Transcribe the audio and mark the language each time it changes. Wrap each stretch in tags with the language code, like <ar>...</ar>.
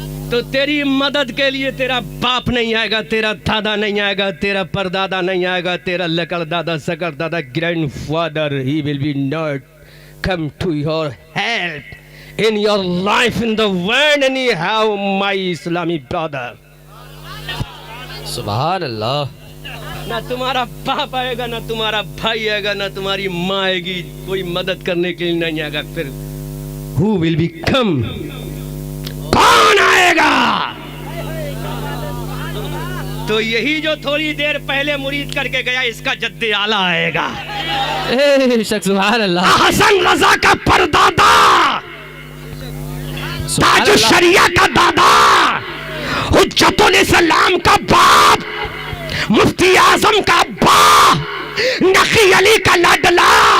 <hi>तो तेरी मदद के लिए तेरा बाप नहीं आएगा, तेरा दादा नहीं आएगा, तेरा परदादा नहीं आएगा, तेरा लकड़ दादा, सकड़ दादा, grandfather,</hi> <en>he will be not come to your help in your life in the world anyhow,</en> <hi>my Islamic brother. सुभान अल्लाह। ना तुम्हारा बाप आएगा, ना तुम्हारा भाई आएगा, ना तुम्हारी माँ आएगी, कोई मदद करने के लिए नहीं आएगा। फिर</hi> <en>who will be come?</en> <hi>कौन आएगा? तो यही जो थोड़ी देर पहले मुरीद करके गया, इसका जद्दे आला आएगा। सुभान अल्लाह। हसन रजा का परदादा, ताज शरिया का दादा, हुज्जतुल इस्लाम का बाप, मुफ्ती आजम का बाप, नकी अली का लाडला,</hi>